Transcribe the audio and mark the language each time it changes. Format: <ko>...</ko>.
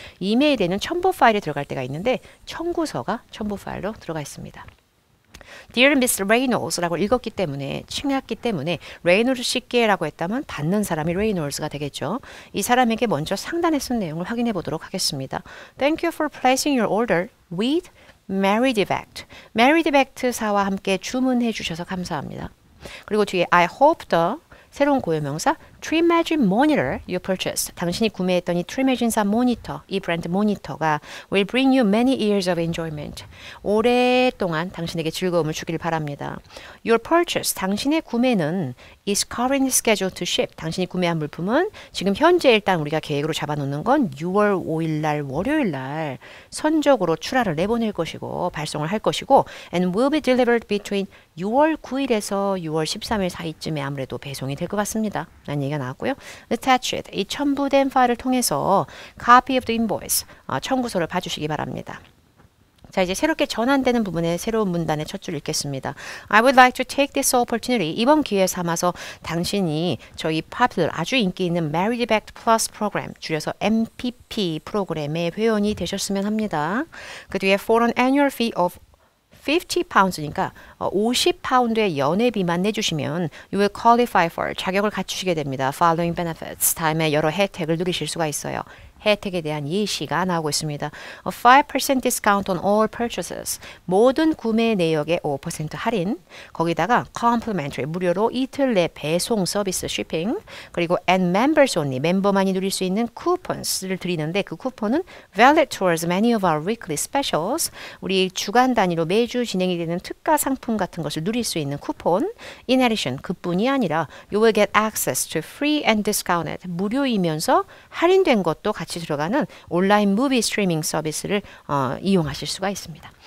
<ko>이메일에는 첨부 파일이 들어갈 때가 있는데 청구서가 첨부 파일로 들어가 있습니다. Dear Miss Reynolds라고 읽었기 때문에 칭했기 때문에 레이놀즈 씨께라고 했다면 받는 사람이 레이놀즈가 되겠죠. 이 사람에게 먼저 상단에 쓴 내용을 확인해 보도록 하겠습니다.</ko> <en>Thank you for placing your order with Meridivect.</en> <ko>Meridivect사와 함께 주문해 주셔서 감사합니다. 그리고 뒤에</ko> <en>I hope the</en> <ko>새로운 고유명사</ko> <en>Trimagine monitor you purchased.</en> <ko>당신이 구매했던 이 Trimagine사 모니터, 이 브랜드 모니터가</ko> <en>will bring you many years of enjoyment.</en> <ko>오랫동안 당신에게 즐거움을 주길 바랍니다.</ko> <en>Your purchase,</en> <ko>당신의 구매는</ko> <en>is currently scheduled to ship.</en> <ko>당신이 구매한 물품은 지금 현재 일단 우리가 계획으로 잡아놓는 건 6월 5일 날 월요일 날 선적으로 출하를 내보낼 것이고 발송을 할 것이고</ko> <en>and will be delivered between</en> <ko>6월 9일에서 6월 13일 사이쯤에 아무래도 배송이 될 것 같습니다. 라는 얘기가 나왔고요. Attached, 이 첨부된 파일을 통해서</ko> <en>copy of the invoice,</en> <ko>청구서를 봐주시기 바랍니다. 자, 이제 새롭게 전환되는 부분의 새로운 문단의 첫 줄 읽겠습니다.</ko> <en>I would like to take this opportunity.</en> <ko>이번 기회 삼아서 당신이 저희 popular 아주 인기 있는 Married Back Plus 프로그램, 줄여서 MPP 프로그램의 회원이 되셨으면 합니다. 그 뒤에</ko> <en>for an annual fee of</en> <ko>50파운드니까 50파운드의 연회비만 내주시면</ko> <en>you will qualify for</en> <ko>자격을 갖추시게 됩니다.</ko> <en>Following benefits.</en> <ko>다음에 여러 혜택을 누리실 수가 있어요. 혜택에 대한 예시가 나오고 있습니다.</ko> <en>A 5% discount on all purchases.</en> <ko>모든 구매 내역의 5% 할인. 거기다가 complimentary 무료로 이틀 내 배송 서비스 shipping. 그리고 and members only 멤버만이 누릴 수 있는 쿠폰스를 드리는데 그 쿠폰은</ko> <en>valid towards many of our weekly specials.</en> <ko>우리 주간 단위로 매주 진행이 되는 특가 상품 같은 것을 누릴 수 있는 쿠폰. In addition 그뿐이 아니라</ko> <en>you will get access to free and discounted</en> <ko>무료이면서 할인된 것도 같이 들어가는 온라인 무비 스트리밍 서비스를 이용하실 수가 있습니다.</ko>